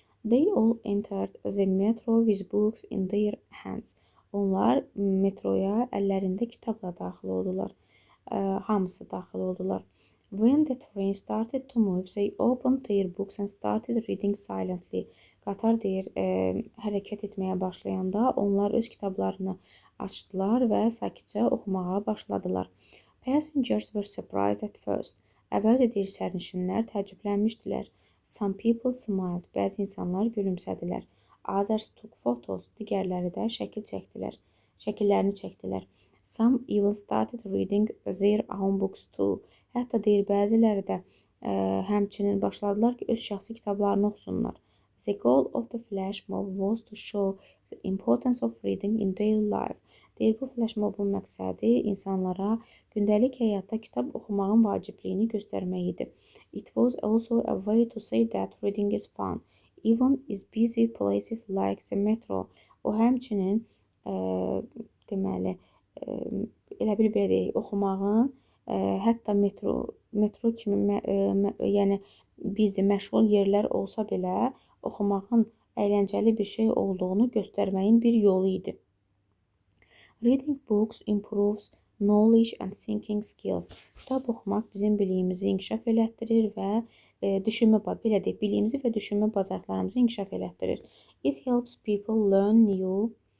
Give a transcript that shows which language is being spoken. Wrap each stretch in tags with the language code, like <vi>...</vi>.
<en>They all entered the metro with books in their hands.</en> <az>Onlar metroya əllərində kitabla daxil oldular. Hamısı daxil oldular.</az> <en>When the train started to move, they opened their books and started reading silently.</en> <az>Qatar deyir, hərəkət etməyə başlayanda onlar öz kitablarını açdılar və sakitcə oxumağa başladılar.</az> <en>Passengers were surprised at first.</en> <az>Əvvəlcə deyir, sərnişinlər təəccüblənmişdilər.</az> <en>Some people smiled.</en> <az>Bəzi insanlar gülümsədilər.</az> <en>Others took photos.</en> <az>Digərləri də şəkillərini çəkdilər.</az> <en>Some even started reading their own books too.</en> <az>Hətta deyir, bəziləri də həmçinin başladılar ki, öz şəxsi kitablarını oxusunlar.</az> <en>The goal of the flash mob was to show the importance of reading in daily life.</en> <az>Deyir, bu flash mobun məqsədi insanlara gündəlik həyatda kitab oxumağın vacibliyini göstərmək idi.</az> <en>It was also a way to say that reading is fun, even in busy places like the metro.</en> <az>O həmçinin deməli elə bir belə deyək, oxumağın hətta metro kimi yəni busy, məşğul yerlər olsa belə oxumağın əyləncəli bir şey olduğunu göstərməyin bir yolu idi.</az> <en>Reading books improves knowledge and thinking skills.</en> <az>Kitab oxumaq bizim biliyimizi inkişaf elətdirir və biliyimizi və düşünmə bacarıqlarımızı inkişaf elətdirir.</az> <en>It helps people learn new.</en>